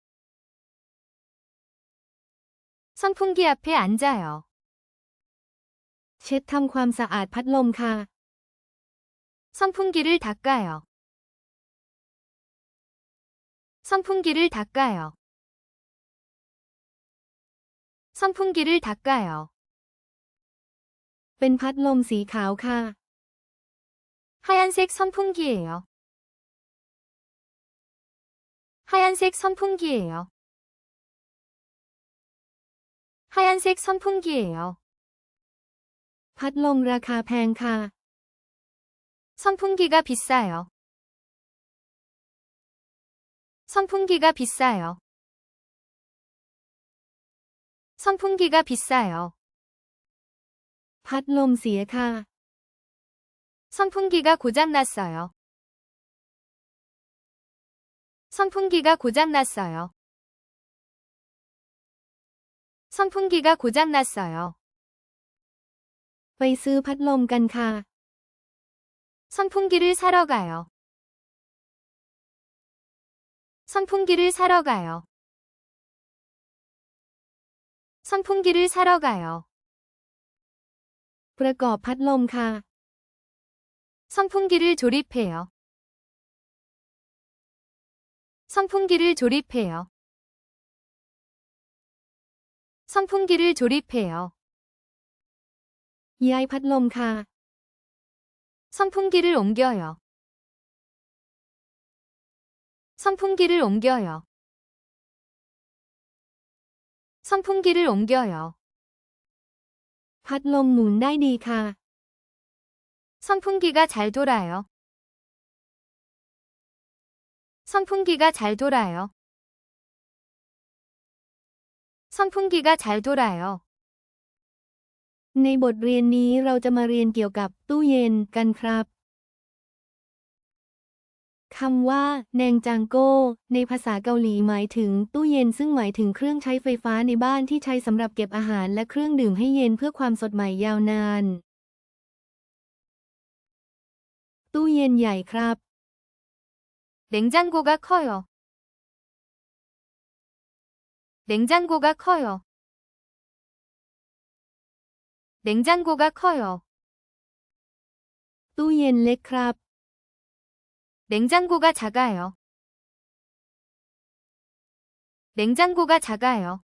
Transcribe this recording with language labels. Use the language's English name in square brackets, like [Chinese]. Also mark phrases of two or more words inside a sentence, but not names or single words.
[Korean] 선풍기 앞에 앉아요. [Thai] เช็ดทำความสะอาดพัดลมค่ะ [Korean] 선풍기를 닦아요. 선풍기를 닦아요. 선풍기를 닦아요. [Thai] เป็นพัดลมสีขาวค่ะ [Korean] 하얀색 선풍기예요. 하얀색 선풍기예요. 하얀색 선풍기예요. [Thai] พัดลมราคาแพงค่ะ [Korean] 선풍기가 비싸요. 선풍기가 비싸요. 선풍기가 비싸요. [Thai] พัดลมเสียค่ะ [Korean] 선풍기가 고장났어요. 선풍기가 고장났어요. 선풍기가 고장났어요. [Thai] ไปซื้อพัดลมกันค่ะ [Korean] 선풍기를 사러 가요. 선풍기를 사러 가요. 선풍기를 사러 가요. [Thai] ประกอบพัดลมค่ะ [Korean] 선풍기를 조립해요. 선풍기를 조립해요. 선풍기를 조립해요. [Thai] ย้ายพัดลมค่ะ [Korean] 선풍기를 옮겨요. 선풍기를 옮겨요. 선풍기를 옮겨요. [Thai] พัดลมหมุนได้ดีค่ะ [Korean] 선풍기가 잘 돌아요. 선풍기가 잘 돌아요. 선풍기가 잘 돌아요. [Thai] ในบทเรียนนี้เราจะมาเรียนเกี่ยวกับตู้เย็นกันครับคำว่าแนงจางโก้ในภาษาเกาหลีหมายถึงตู้เย็นซึ่งหมายถึงเครื่องใช้ไฟฟ้าในบ้านที่ใช้สำหรับเก็บอาหารและเครื่องดื่มให้เย็นเพื่อความสดใหม่ยาวนานตู้เย็นใหญ่ครับ [Korean] 냉장고가 커요. 냉장고가 커요. 냉장고가 커요. [Thai] ตู้เย็นเล็กครับ [Korean] 냉장고가 작아요. 냉장고가 작아요.